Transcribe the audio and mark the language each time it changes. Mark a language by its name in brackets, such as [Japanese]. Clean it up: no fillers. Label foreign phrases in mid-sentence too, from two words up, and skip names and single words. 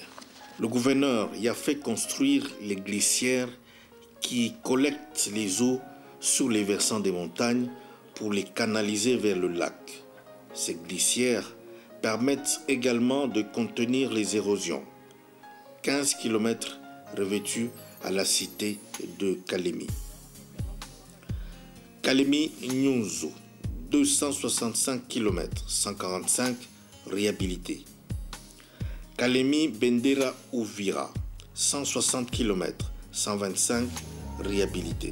[French] Le gouverneur y a fait construire les glissières qui collectent les eaux sur les versants des montagnes pour les canaliser vers le lac. Ces glissières permettent également de contenir les érosions. 15 km revêtus à la cité de Kalemi. Kalemi Nyunzu, 265 km, 145 réhabilités. Kalemi Bendera Uvira, 160 km, 125 réhabilités.